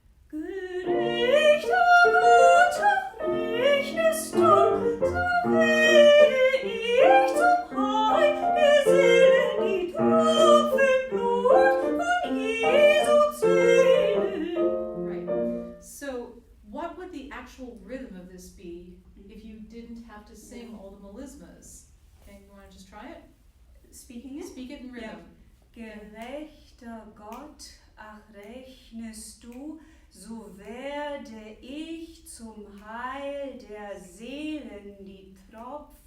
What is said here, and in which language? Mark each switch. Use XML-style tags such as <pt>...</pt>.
<de>Gerechter Gott, ach rechnest du, so werde ich zum Heil der Seelen, die Tropfen Blut von Jesu Seelen.</de> <en>Right. So what would the actual rhythm of this be if you didn't have to sing all the melismas? Okay, you want to just try it? Speaking it? Speak it in rhythm.</en> <de>Gerechter Gott, ach rechnest du, so werde ich zum Heil der Seelen die Tropfen</de>